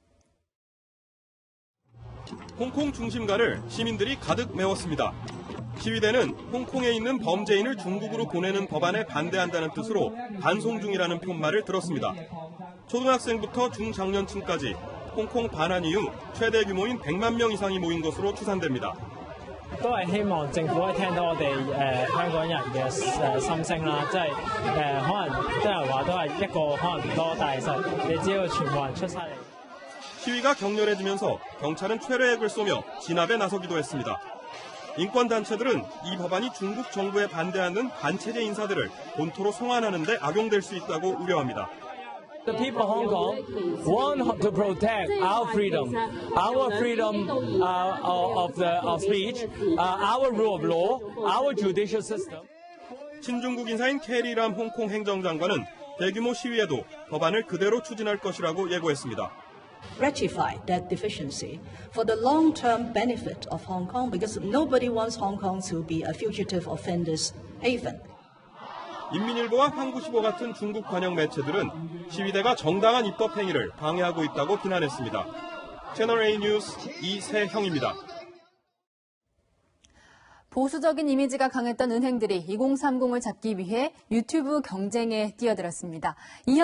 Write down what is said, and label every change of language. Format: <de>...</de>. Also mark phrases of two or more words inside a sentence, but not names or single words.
<ko>홍콩 중심가를 시민들이 가득 메웠습니다. 시위대는 홍콩에 있는 범죄인을 중국으로 보내는 법안에 반대한다는 뜻으로 반송 중이라는 푯말을 들었습니다. 초등학생부터 중장년층까지 홍콩 반환 이후 최대 규모인 100만 명 이상이 모인 것으로 추산됩니다.</ko> <yue>都係希望政府可以聽到我哋香港人嘅心聲啦，即係可能啲人話都係一個可能唔多，但係其實你只要全部人出晒嚟。</yue> <ko>시위가 격렬해지면서 경찰은 催淚액을 쏘며 진압에 나서기도 했습니다. 인권단체들은 이 법안이 중국 정부에 반대하는 반체제 인사들을 본토로 송환하는 데 악용될 수 있다고 우려합니다.</ko> <en>The people of Hong Kong want to protect our freedom of speech, our rule of law, our judicial system.</en> <ko>친중국 인사인 캐리람 홍콩 행정장관은 대규모 시위에도 법안을 그대로 추진할 것이라고 예고했습니다.</ko> <en>Rectify that deficiency for the long-term benefit of Hong Kong, because nobody wants Hong Kong to be a fugitive offenders haven.</en> <ko>인민일보와 한국시보 같은 중국 관영 매체들은 시위대가 정당한 입법 행위를 방해하고 있다고 비난했습니다. 채널A 뉴스 이세형입니다. 보수적인 이미지가 강했던 은행들이 2030을 잡기 위해 유튜브 경쟁에 뛰어들었습니다.</ko>